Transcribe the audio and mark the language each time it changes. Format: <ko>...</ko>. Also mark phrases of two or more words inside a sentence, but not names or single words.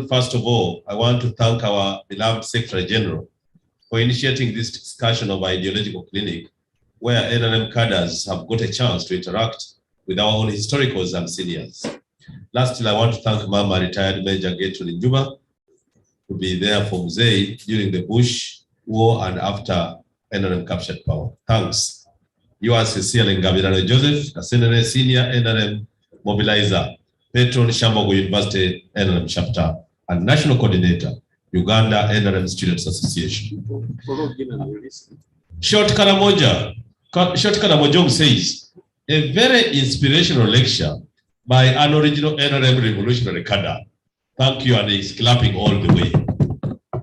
<en>First of all, I want to thank our beloved Secretary General for initiating this discussion of Ideological Clinic, where NRM cadres have got a chance to interact with our own historicals and seniors. Lastly, I want to thank Mama retired Major Gertrude Njuma to be there for Mzee during the Bush War and after NRM captured power. Thanks. Yours sincerely, Ngabirano Joseph, Kasenere Senior NRM Mobilizer, Patron Shambogo University NRM Chapter, and National Coordinator, Uganda NRM Students Association. Short Karamojong says, a very inspirational lecture by an original NRM revolutionary cadre. Thank you, and he's clapping all the way.</en>